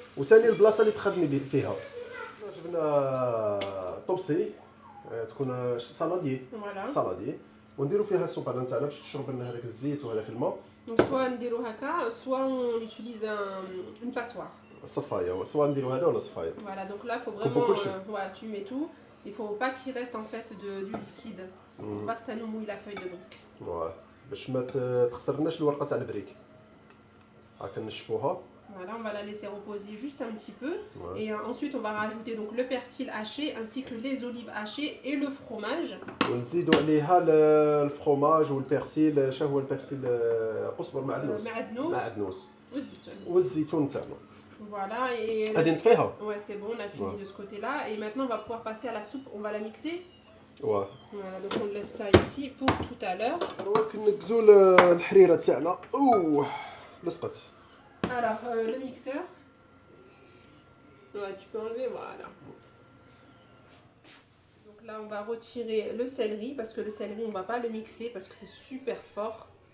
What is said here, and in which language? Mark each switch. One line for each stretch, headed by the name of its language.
Arabic: وثاني البلاصه اللي تخدمي فيها جبنا طوبسي تكون سالادي ونديروا فيها السوبه نتاعنا باش تشرب لنا هذاك الزيت وهذاك الماء. سواء نديرو هكا سواء
French: on utilise une passoire.
Arabic: الصفايه، سواء نديروا هذا ولا الصفايه.
French: Voilà, donc là faut vraiment voilà, tu mets tout. Il faut pas qu'il reste en fait du liquide. Faut pas que ça nous mouille la feuille de brique.
Arabic: واه باش ما تخسرناش الورقه تاع البريك. هاكا نشفوها.
French: Voilà, on va la laisser reposer juste un petit peu. Ouais. Et ensuite, on va rajouter donc le persil haché ainsi que les olives hachées et le fromage.
Arabic: ونزيدوا عليها الفرomage والبرسيل. شنو هو البرسيل؟ قزبر معدنوس. معدنوس. والزيتون تاعنا.
French: Voilà, et
Arabic: غادي نطفيها.
French: Ouais, c'est bon, on a fini de ce côté-là. Et maintenant, on va pouvoir passer à la soupe. On va la mixer. Ouais. Voilà, donc on laisse ça ici pour tout à l'heure.
Arabic: دروك نكزو الحريره تاعنا. اوه لصقت.
French: Alors, le mixeur. Ouais, tu peux enlever, voilà. Donc là, on va retirer le céleri parce que le céleri, on va pas le mixer parce que c'est super fort.